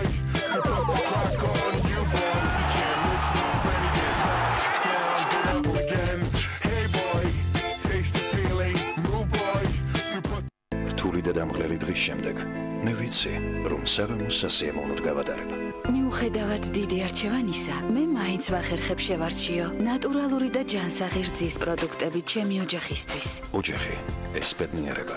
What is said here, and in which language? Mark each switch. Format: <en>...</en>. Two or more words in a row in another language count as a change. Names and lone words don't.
<en>I put the clock on you boy. You can't miss me when you get knocked down, get up again. Hey boy, taste the feeling, move boy.</en> <ka>რთული და დამღლელი დღის შემდეგ მე ვიცი, რომ საღამოს სასიამოვნოდ გავატარებ. მიუხედავად დიდი არჩევანისა, მე მაინც ვახერხებ შევარჩიო ნატურალური და ჯანსაღი რძის პროდუქტები ჩემი ოჯახისთვის. ოჯახი, ეს ბედნიერება.</ka>